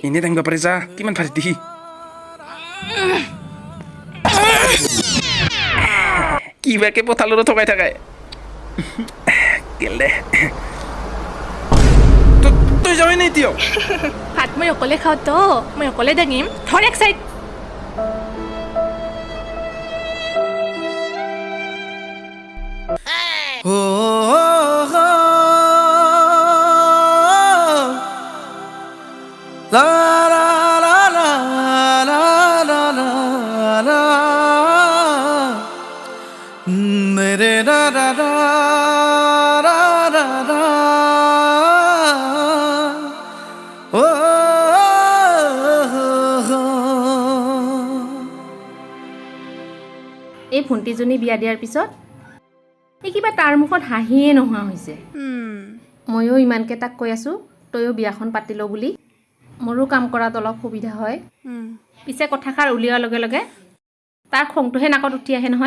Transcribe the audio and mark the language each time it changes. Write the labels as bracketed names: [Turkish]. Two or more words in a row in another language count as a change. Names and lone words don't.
[Assamese] এনেই দাঙিব পাৰে যা কিমান ভাৰী দেখি কিবাকে পথালত থকাই থাকাই কেলে তই যাবি নি এতিয়াও ভাত মই অকলে খাওঁ তো মই অকলে দাঙিম ধৰ এক চাইড La la la la la la la la mere da da da da da da oh এই ভণ্টিজনী বিয়া দিয়াৰ পিছত এই কিবা তাৰ মুখত হাঁহিয়ে নোহোৱা হৈছে ময়ো ইমানকৈ তাক কৈ আছোঁ তয়ো বিয়াখন পাতি ল বুলি মোৰো কাম কৰাত অলপ সুবিধা হয় পিছে কথাষাৰ উলিওৱাৰ লগে লগে তাৰ খংটোহে নাকত উঠি আহে নহয়